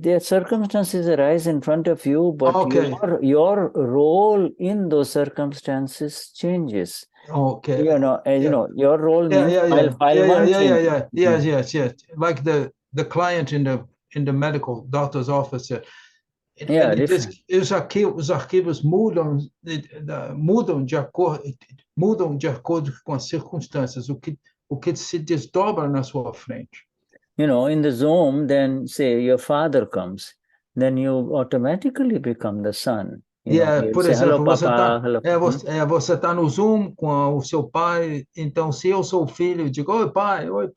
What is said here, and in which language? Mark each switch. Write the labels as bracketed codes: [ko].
[en] Their circumstances arise in front of you, but your role in those circumstances changes. Okay. Your role means file one. Yes. Like the client in the medical doctor's office. [pt] Os arquivos mudam de acordo com as circunstâncias, o que se desdobra na sua frente. [en] In the Zoom, then say your father comes, then you automatically become the son. [pt] Por exemplo, [en] hello, [pt] você está no Zoom com o seu pai, então se eu sou o filho, eu digo, oi pai.